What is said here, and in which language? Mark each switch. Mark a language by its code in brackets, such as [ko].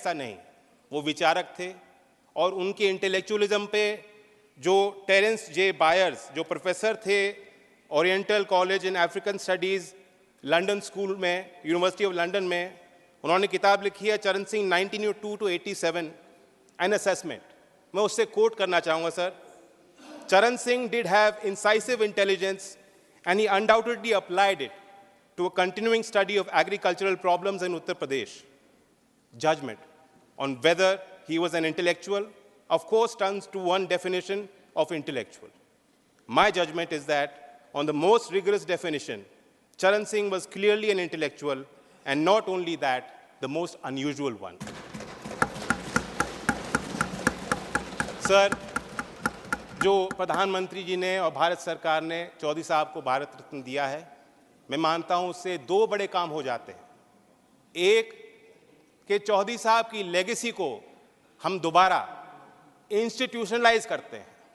[hi] ऐसा नहीं, वो विचारक थे और उनके इंटेलेक्चुअलिज्म पे जो टेरेंस जे बायर्स, जो प्रोफेसर थे oriental college in African studies London school में, यूनिवर्सिटी ऑफ लंदन में, उन्होंने किताब लिखी है चरण सिंह 1902 to 87 एन असेसमेंट. मैं उससे कोट करना चाहूँगा सर. [en] Charan Singh did have incisive intelligence and he undoubtedly applied it to a continuing study of agricultural problems in Uttar Pradesh. Judgment on whether he was an intellectual, of course, turns to one definition of intellectual. My judgment is that on the most rigorous definition, Charan Singh was clearly an intellectual, and not only that, the most unusual one. [hi] Sir, जो प्रधानमंत्री जी ने और भारत सरकार ने चौधरी साहब को भारत रत्न दिया है, मैं मानता हूं उससे 2 बड़े काम हो जाते हैं. एक कि चौधरी साहब की लेगेसी को हम दोबारा इंस्टीट्यूशनलाइज करते हैं.